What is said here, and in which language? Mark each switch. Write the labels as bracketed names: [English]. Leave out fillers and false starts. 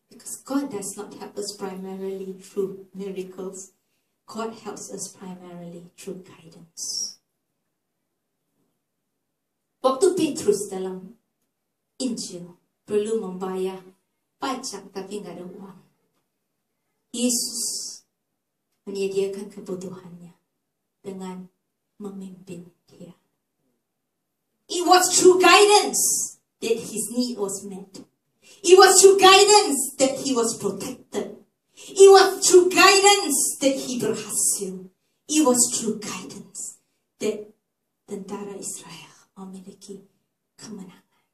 [English] Because God does not help us primarily through miracles. God helps us primarily through guidance. [Indonesian] Waktu Petrus dalam Injil perlu membayar pajak tapi nggak ada uang, Yesus menyediakan kebutuhannya dengan memimpin dia. [English] It was through guidance that his need was met. It was through guidance that he was protected. It was through guidance that he berhasil. It was through guidance that [Indonesian] tentara Israel memiliki kemenangan.